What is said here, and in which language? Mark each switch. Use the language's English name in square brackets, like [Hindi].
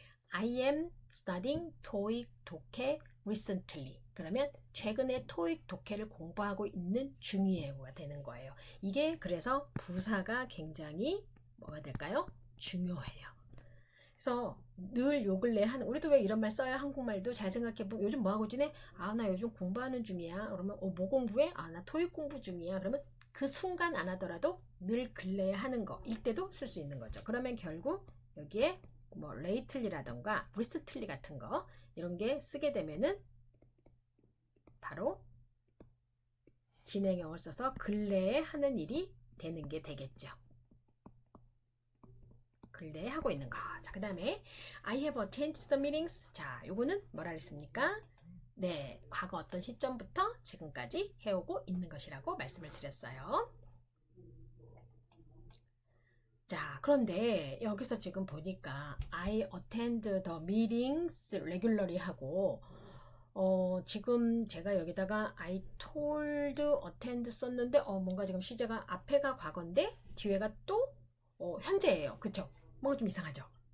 [English] I am studying TOEIC 독해 recently. [Korean] 그러면 최근에 토익 독해를 공부하고 있는 중이에요가 되는 거예요. 이게 그래서 부사가 굉장히 뭐가 될까요? 중요해요. 그래서 늘 요 근래 하는, 우리도 왜 이런 말 써요? 한국말도 잘 생각해보면 요즘 뭐하고 지내? 아, 나 요즘 공부하는 중이야. 그러면 뭐 공부해? 아, 나 토익 공부 중이야. 그러면 그 순간 안 하더라도 늘 근래에 하는 거일 때도 쓸 수 있는 거죠. 그러면 결국 여기에 뭐 lately라던가 recently 같은 거 이런 게 쓰게 되면은 바로 진행형을 써서 근래에 하는 일이 되는 게 되겠죠. 근래에 하고 있는 거. [English] 자, 그 다음에 I have attended the meetings. [Korean] 자, 요거는 뭐라 그랬습니까? 네, 과거 어떤 시점부터 지금까지 해오고 있는 것이라고 말씀을 드렸어요. 자, 그런데 여기서 지금 보니까 [English] I attend the meetings regularly [Korean] 하고 지금 제가 여기다가 I told attend 썼는데 뭔가 지금 시제가 앞에가 과거인데 뒤에가 또 현재예요. 그쵸? 뭔가 좀 이상하죠?